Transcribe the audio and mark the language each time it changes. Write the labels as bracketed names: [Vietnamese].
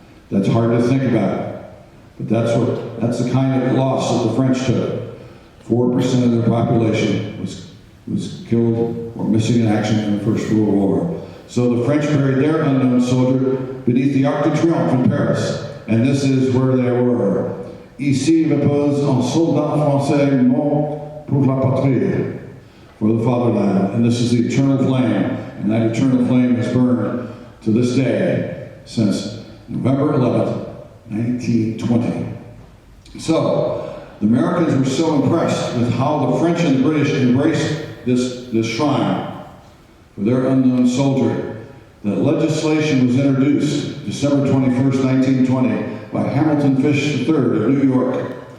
[English] That's hard to think about. But that's the kind of loss that the French took. 4% of their population was killed or missing in action in the First World War. So the French buried their unknown soldier beneath the Arc de Triomphe in Paris. And this is where they were. [French] Ici repose un soldat français mort pour la patrie, [English] for the fatherland. And this is the eternal flame. And that eternal flame has burned to this day since November 11th, 1920. So, the Americans were so impressed with how the French and the British embraced this shrine for their unknown soldier that legislation was introduced December 21st, 1920 by Hamilton Fish III of New York.